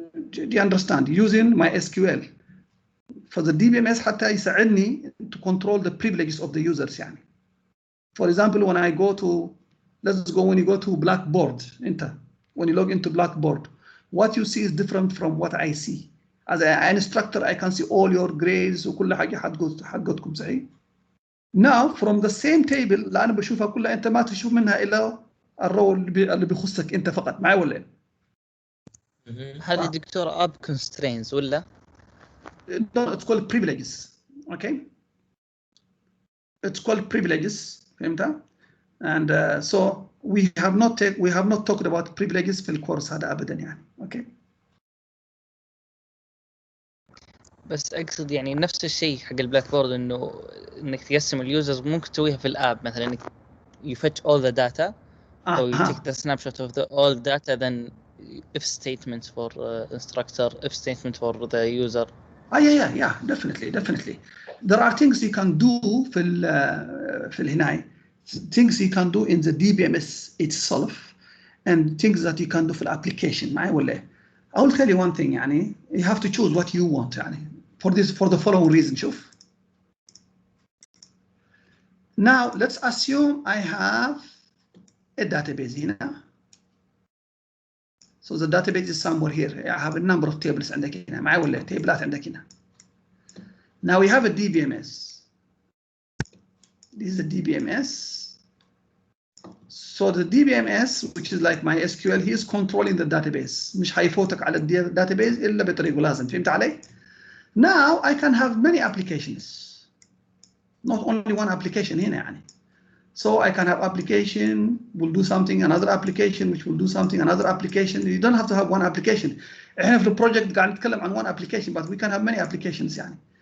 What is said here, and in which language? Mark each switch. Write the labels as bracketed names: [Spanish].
[English] Do you understand? Using my SQL. For the DBMS [Arabic] حتى يساعدني [English] to control the privileges of the users يعني. For example, when I go to, when you go to Blackboard, when you log into Blackboard, what you see is different from what I see. As an instructor, I can see all your grades [Arabic] وكل حاجة حقتكم صحيح. Now from the same table اللي أنا بشوفها كلها أنت ما تشوف منها إلا الرو اللي بيخصك أنت فقط. معي ولا؟ هذه دكتور اب constraints ولا؟ [English] No, it's called privileges. Okay. It's called privileges. فهمتها؟ And so we have not talked about privileges [Arabic] في الكورس هذا أبدا يعني. [English] Okay. [Arabic] بس أقصد يعني نفس الشيء حق البلاك بورد إنك تقسم اليوزرز ممكن تسويها في الآب مثلا إنك [English] you fetch all the data or you take the snapshot of all the data then if statements for instructor, if statement for the user. Yeah, definitely. There are things you can do في الهناي. Things you can do in the DBMS itself and things that you can do في الapplication. معي ولا؟ I will tell you one thing يعني you have to choose what you want يعني for the following reason. [Arabic] شوف. [English] Now let's assume I have a database هنا. So the database is somewhere here. I have a number of tables عندك هنا. [Arabic] معي ولا؟ تيبلات عندك هنا. [English] Now we have a DBMS. This is a DBMS. So the DBMS, which is like MySQL, he is controlling the database. [Arabic] مش حيفوتك على database إلا بطريقة لازم. فهمت علي؟ [English] Now I can have many applications. Not only one application هنا يعني. So I can have application will do something, another application which will do something, another application. You don't have to have one application. [Arabic] احنا في البروجكت قاعد نتكلم عن [English] one application, but we can have many applications يعني.